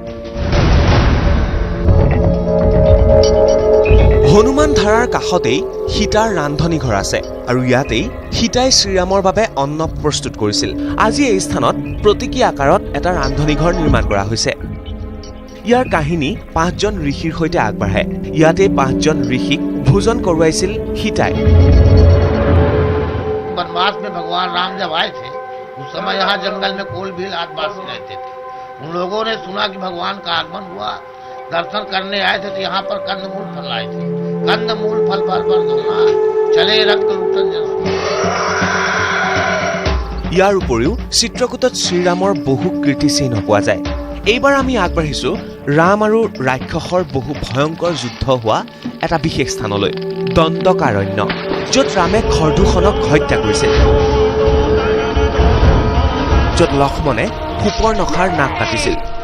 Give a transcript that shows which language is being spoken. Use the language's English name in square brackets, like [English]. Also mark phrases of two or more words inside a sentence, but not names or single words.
[Assamese] হনুমান ধাৰাৰ কাষতেই সীতাৰ ৰান্ধনি ঘৰ আছে, আৰু ইয়াতেই সীতাই শ্ৰীৰামৰ বাবে অন্ন প্ৰস্তুত কৰিছিল। আজি এই স্থানত প্ৰতীকী আকাৰত এটা ৰান্ধনি ঘৰ নিৰ্মাণ কৰা হৈছে। ইয়াৰ কাহিনী 5জন ঋষিৰ সৈতে আগবাঢ়ে। ইয়াতে 5জন ঋষিক ভোজন কৰোৱাইছিল সীতাই। [Hindi] वनवास में भगवान राम जब आए थे, उस समय यहाँ जंगल में कोल भील आदिवासी रहते थे। उन लोगों ने सुना कि भगवान का आगमन हुआ, दर्शन करने आए थे, तो यहाँ पर कंदमूल फल लाए थे। कंदमूल फल पर धोना चले रक्त लुटन जैसे। [Assamese] ইয়াৰ উপৰিও চিত্ৰকূটত শ্ৰীৰামৰ বহু কীৰ্তিচিহ্ন পোৱা যায়। এইবাৰ আমি আগবাঢ়িছো ৰাম আৰু ৰাক্ষসৰ বহু ভয়ংকৰ যুদ্ধ হোৱা এটা বিশেষ স্থানলৈ, দণ্ডকাৰণ্য, য'ত ৰামে খৰদূষণক হত্যা কৰিছিল, য'ত লক্ষ্মণে সুপৰ্ণখাৰ নাক কাটিছিল।